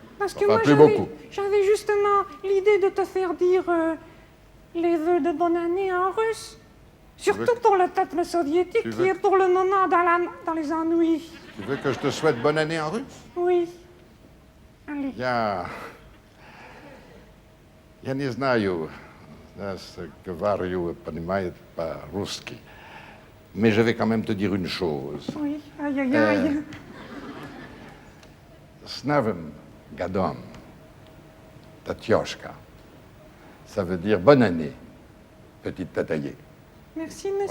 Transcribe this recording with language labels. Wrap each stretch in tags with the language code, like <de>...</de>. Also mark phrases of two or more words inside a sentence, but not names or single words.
<fr>Parce que Enfin, moi, plus beaucoup. j'avais justement l'idée de te faire dire les vœux de bonne année en russe. Surtout pour le peuple soviétique Tu qui veux- est pour le moment dans les ennuis. Tu veux que je te souhaite bonne année en russe? Oui. Allez.</fr> <ru>Я не знаю, говорю, понимает по-русски.</ru> <fr>Mais je vais quand même te dire une chose. Oui. Aïe, aïe, aïe.</fr> <ru>С Новым годом, Татьошка.</ru> <fr>Ça veut dire bonne année, petite Tataillée. Merci, monsieur</fr>